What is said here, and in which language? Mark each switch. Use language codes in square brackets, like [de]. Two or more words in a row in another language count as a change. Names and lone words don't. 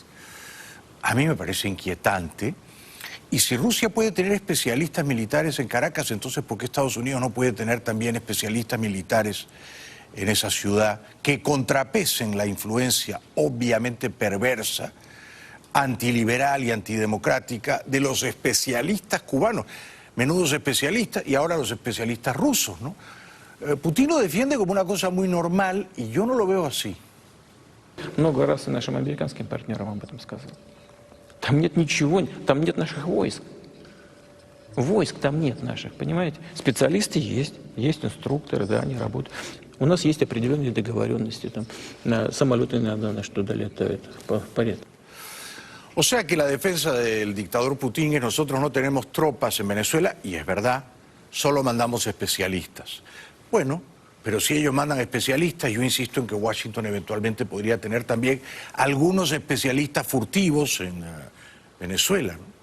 [es] A mí me parece inquietante. Y si Rusia puede tener especialistas militares en Caracas, entonces ¿por qué Estados Unidos no puede tener también especialistas militares en esa ciudad que contrapesen la influencia obviamente perversa, antiliberal y antidemocrática de los especialistas cubanos, menudos especialistas, y ahora los especialistas rusos, ¿no? Putin lo defiende como una cosa muy normal y yo no lo veo así. [ru] Много раз и нашим американским партнерам об этом сказал. Там нет ничего, там нет наших войск. Войск там нет наших, понимаете? Специалисты есть инструкторы, да, они работают. У нас есть определенные договоренности, там, на самолеты иногда на что долетают по порядку. [es] O sea que la defensa del dictador Putin es nosotros no tenemos tropas en Venezuela, y es verdad, solo mandamos especialistas. Bueno, pero si ellos mandan especialistas, yo insisto en que Washington eventualmente podría tener también algunos especialistas furtivos en Venezuela, ¿no?